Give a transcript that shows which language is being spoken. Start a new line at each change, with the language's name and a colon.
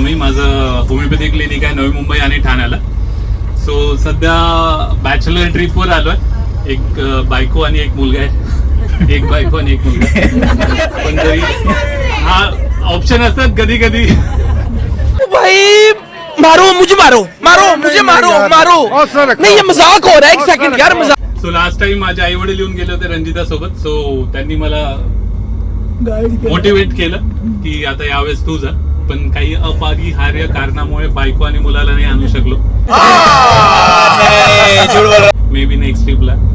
Marathi: मी, माझं homeopathy clinic आहे नवी मुंबई आणि ठाण्याला. सो सध्या बॅचलर ट्रिपवर आलोय. एक बायको आणि एक मुलगा आहे. एक बायको आणि एक मुलगा. पण तरी हा ऑप्शन असतात कधी कधी.
Hindi: भाई मारो मुझे, मारो मारो मुझे, मारो मारो. नहीं ये मजाक हो रहा है, एक सेकंड यार, मजाक.
Marathi: सो लास्ट टाइम माझे आई वडील येऊन गेले होते रंजिता सोबत. सो त्यांनी मला मोटिवेट केलं की आता यावेळेस तू जा. पण काही अपरिहार्य कारणामुळे बायको आणि मुलाला नाही आणू शकलो. मे बी नेक्स्ट ट्रिपला